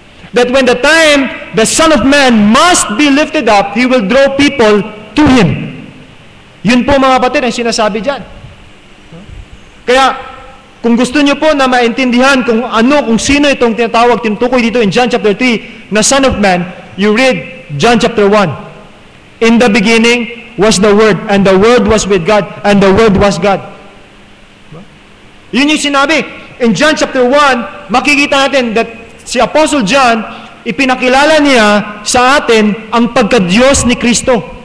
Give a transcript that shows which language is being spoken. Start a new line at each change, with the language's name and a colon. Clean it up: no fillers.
English: That when the time the Son of Man must be lifted up, He will draw people to Him.
Filipino: Yun po mga kapatid ang sinasabi dyan. Kaya, kung gusto nyo po na maintindihan kung sino itong tinutukoy dito in John chapter 3 na Son of Man,
English: you read John chapter 1. In the beginning was the Word, and the Word was with God, and the Word was God.
Filipino: Yun yung sinabi.
English: In John chapter 1,
Filipino: makikita natin that si Apostle John, ipinakilala niya sa atin ang pagka-Diyos ni Kristo.